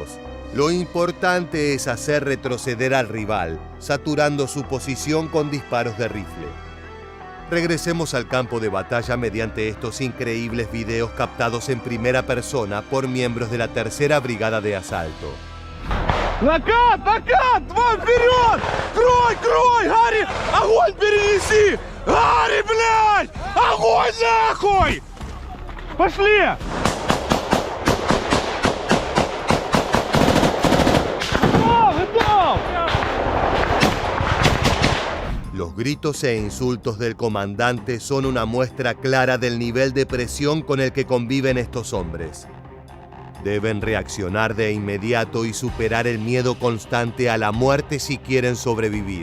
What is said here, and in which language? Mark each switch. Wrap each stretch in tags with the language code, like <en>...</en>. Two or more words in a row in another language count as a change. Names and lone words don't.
<es>Lo importante es hacer retroceder al rival, saturando su posición con disparos de rifle. Regresemos al campo de batalla mediante estos increíbles videos captados en primera persona por miembros de la Tercera Brigada de Asalto.</es> <ru>Накат! Накат! Два вперед! Крой! Крой! Гарри! Огонь перенеси! Гарри, блядь! Огонь нахуй! Пошли! Готов!</ru> <es>Los gritos e insultos del comandante son una muestra clara del nivel de presión con el que conviven estos hombres. Deben reaccionar de inmediato y superar el miedo constante a la muerte si quieren sobrevivir.</es>